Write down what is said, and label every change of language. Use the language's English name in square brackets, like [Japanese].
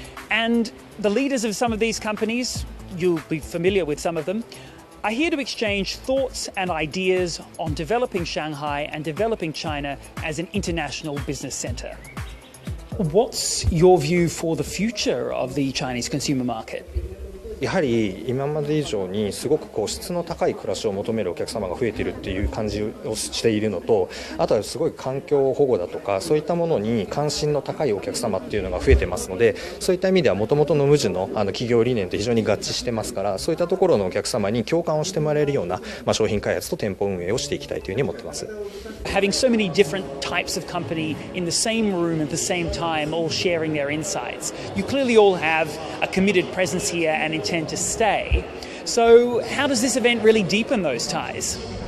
[English] And the leaders of some of these companies, you'll be familiar with some of them, are here to exchange thoughts and ideas on developing Shanghai and developing China as an international business centre. What's your view for the future of the Chinese consumer market? [Japanese] やはり今まで以上にすごくこう質の高い暮らしを求めるお客様が増えているっていう感じをしているのと、あとはすごい環境保護だとかそういったものに関心の高いお客様っていうのが増えてますので、そういった意味ではもともとの無地の企業理念と非常に合致してますから、そういったところのお客様に共感をしてもらえるような、商品開発と店舗運営をしていきたいというふうに思ってます。 [English] Having so many different types of company in the same room at the same time, all sharing their insights, you clearly all have a committed presence here and intend to stay. So how does this event really deepen those ties?